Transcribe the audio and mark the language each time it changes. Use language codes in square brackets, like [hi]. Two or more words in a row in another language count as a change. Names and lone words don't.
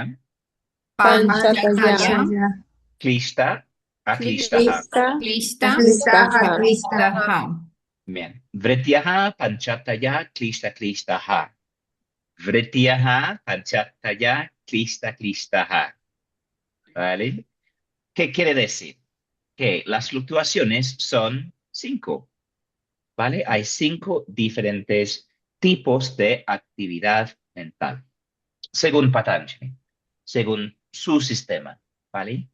[sa] Panchataya, Panchataya, Panchataya, क्लिष्ट, अक्लिष्टाः. Klista, Lista, Klista, Aklistaha, Listaha. Aklistaha. Aklistaha. [es] Bien. [sa] वृत्तयः, पञ्चतय्यः, क्लिष्ट, क्लिष्टाः. वृत्तयः, पञ्चतय्यः, क्लिष्ट, क्लिष्टाः. [es] ¿Vale? ¿Qué quiere decir? Que las fluctuaciones son 5, ¿vale? Hay 5 diferentes tipos de actividad mental, según Patanjali, según su sistema, ¿vale?